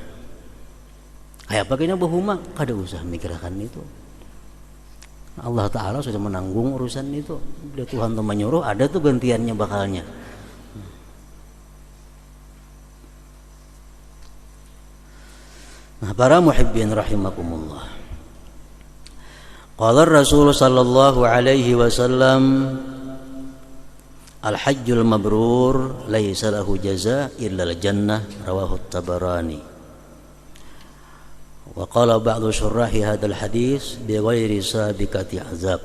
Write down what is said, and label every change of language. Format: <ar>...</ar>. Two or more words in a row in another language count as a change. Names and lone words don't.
<bjn>Kayak apa kena bahuma? Kada usah mikirkan itu.</bjn> <id>Allah Ta'ala sudah menanggung urusan itu.</id> <bjn>Bila Tuhan tuh menyuruh, ada tuh gantiannya bakalnya. Nah, para</bjn> <ar>محبين رحمكم الله. قال رسول صلى الله عليه وسلم الحج المبرور ليس له جزاء إلا الجنة رواه الطبراني. وقال بعض شراح هذا الحديث بغير سابقة عذاب.</ar>